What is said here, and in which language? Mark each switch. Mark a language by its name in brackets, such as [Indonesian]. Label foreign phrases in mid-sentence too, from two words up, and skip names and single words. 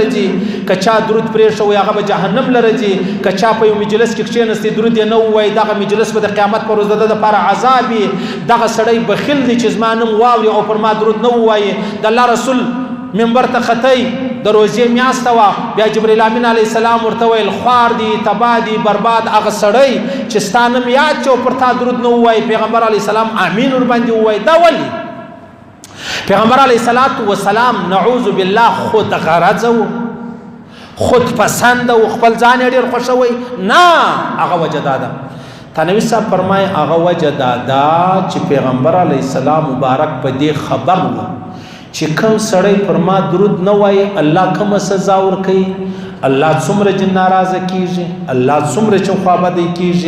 [Pashto] راځي که چا درود پرېښه وایي هغه به جهنم له راځي که چا په یو مجلس کې کښېنستی درود یې نه ووایي دغه مجلس به د قیامت په ورځ د ده دپاره عذاب وي دغه سړی بخیل دی چې زما نوم واوري او پر ما درود نه ووایي د الله رسول منبر ته خطی د روزې میاشته وه بیا جبریل امین [Arabic] علیه السلام [Pashto] ورته ویل خوار دی تباه دی برباد هغه سړی چې ستا نوم یاد چې او پر تا درود نه ووایي پیغمبر [Arabic] علیه السلام [Pashto] امین ورباندې ووایي دا ولې پیغمبر [Arabic] علیه الصلاة وسلام نعوذ بالله [Pashto] خود غرضه و خود پسنده و خپل ځان یې ډېر خوښوی نه هغه وجه دا ده تنوي صاحب فرمایي هغه وجه دا ده چې پیغمبر [Arabic] علیه السلام [Pashto] مبارک په دې خبر و چې کوم سړی پر ما درود نه وایي الله کومه سزا ورکوي الله څومره چې ناراضه کیږي الله څومره چې خوابدی کیږي